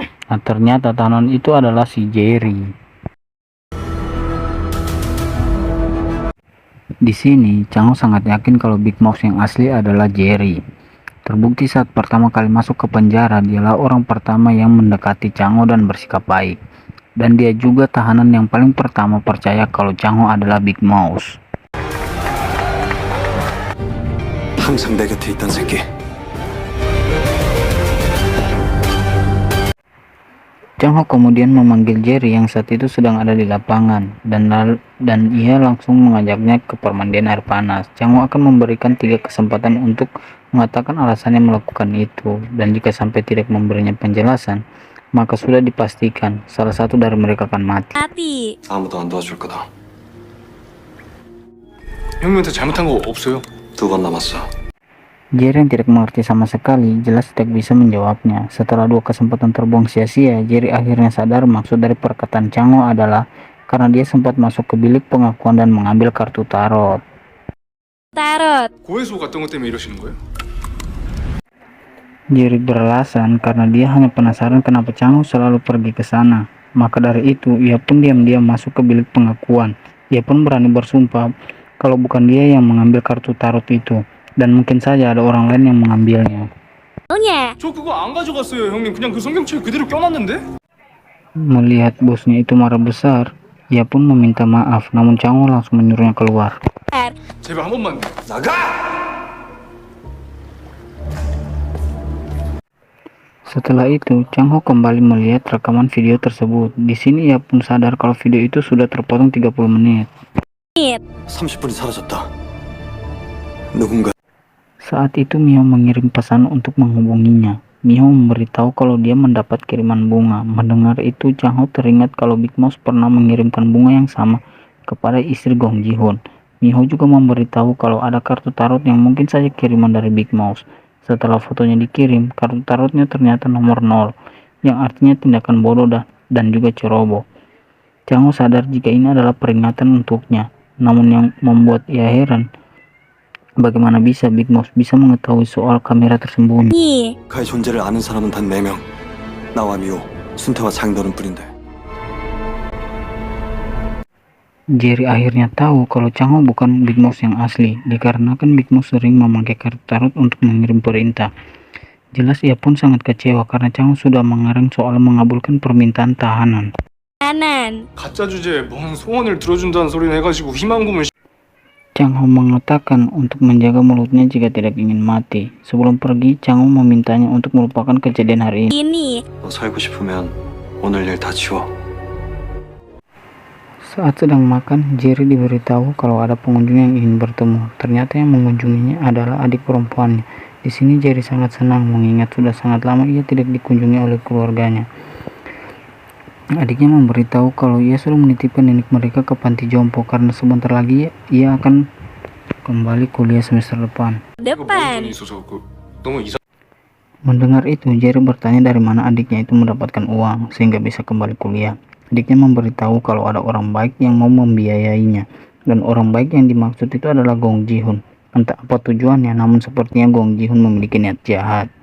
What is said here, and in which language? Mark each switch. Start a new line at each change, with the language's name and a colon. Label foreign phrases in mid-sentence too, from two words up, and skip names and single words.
Indonesian: Nah, ternyata tahanan itu adalah si Jerry. Di sini, Chang Ho sangat yakin kalau Big Mouth yang asli adalah Jerry. Terbukti saat pertama kali masuk ke penjara, dialah orang pertama yang mendekati Chang Ho dan bersikap baik. Dan dia juga tahanan yang paling pertama percaya kalau Chang Ho adalah Big Mouth.
Korean: 항상 내 곁에 있던 새끼.
Indonesian: Chang Ho kemudian memanggil Jerry yang saat itu sedang ada di lapangan dan ia langsung mengajaknya ke permandian air panas. Chang Ho akan memberikan 3 kesempatan untuk mengatakan alasannya melakukan itu, dan jika sampai tidak memberinya penjelasan, maka sudah dipastikan salah satu dari mereka akan mati.
Korean: 아무도 안 도와줄 거다. 형님한테 잘못한 거 없어요? 2번 남았어.
Indonesian: Jerry yang tidak mengerti sama sekali jelas tidak bisa menjawabnya. Setelah 2 kesempatan terbuang sia-sia, Jerry akhirnya sadar maksud dari perkataan Chang Ho adalah karena dia sempat masuk ke bilik pengakuan dan mengambil kartu tarot.
Korean: 고해소 갔던 것 때문에 이러시는 거예요?
Indonesian: Jerry beralasan karena dia hanya penasaran kenapa Chang Ho selalu pergi ke sana. Maka dari itu, ia pun diam-diam masuk ke bilik pengakuan. Ia pun berani bersumpah kalau bukan dia yang mengambil kartu tarot itu, dan mungkin saja ada orang lain yang mengambilnya.
Korean: 저 그거 안 가져갔어요, 형님. 그냥 그 성경책 그대로 껴놨는데?
Indonesian: Melihat bosnya itu marah besar, ia pun meminta maaf, namun Chang Ho langsung menyuruhnya keluar.
Korean: 제발 한 번만. 나가!
Indonesian: Setelah itu, Chang Ho kembali melihat rekaman video tersebut. Di sini ia pun sadar kalau video itu sudah terpotong 30 menit.
Korean: 30분이 사라졌다. 누군가
Indonesian: Saat itu Miho mengirim pesan untuk menghubunginya. Miho memberitahu kalau dia mendapat kiriman bunga. Mendengar itu, Chang Ho teringat kalau Big Mouth pernah mengirimkan bunga yang sama kepada istri Gong Ji-hoon. Miho juga memberitahu kalau ada kartu tarot yang mungkin saja kiriman dari Big Mouth. Setelah fotonya dikirim, kartu tarotnya ternyata nomor 0, yang artinya tindakan bodoh dan juga ceroboh. Chang Ho sadar jika ini adalah peringatan untuknya. Namun yang membuat ia heran, bagaimana bisa Big Mouth bisa mengetahui soal kamera tersembunyi.
Korean: 그의 존재를 아는 사람은 단 4명. 나와 미호, 순태와 장인어른 뿐인데.
Indonesian: Jerry akhirnya tahu kalau Chang Ho bukan Big Mouth yang asli, dikarenakan Big Mouth sering memakai kartu tarot untuk mengirim perintah. Jelas ia pun sangat kecewa karena Chang Ho sudah mengarang soal mengabulkan permintaan tahanan.
Korean: 가짜 주제에 뭔 소원을 들어준다는 소리는 해가지고 희망 고문.
Indonesian: Chang Ho mengatakan untuk menjaga mulutnya jika tidak ingin mati. Sebelum pergi, Chang Ho memintanya untuk melupakan kejadian hari ini.
Korean: 너 살고 싶으면 오늘 일 다 지워.
Indonesian: Saat sedang makan, Jerry diberitahu kalau ada pengunjung yang ingin bertemu. Ternyata yang mengunjunginya adalah adik perempuannya. Di sini Jerry sangat senang mengingat sudah sangat lama ia tidak dikunjungi oleh keluarganya. Adiknya memberitahu kalau ia sudah menitipkan nenek mereka ke panti jompo karena sebentar lagi ia akan kembali kuliah semester depan.
Korean: 이거 뭔 돈이 있어서 너무 이상.
Indonesian: Mendengar itu, Jerry bertanya dari mana adiknya itu mendapatkan uang sehingga bisa kembali kuliah. Adiknya memberitahu kalau ada orang baik yang mau membiayainya, dan orang baik yang dimaksud itu adalah Gong Ji-hoon. Entah apa tujuannya, namun sepertinya Gong Ji-hoon memiliki niat jahat.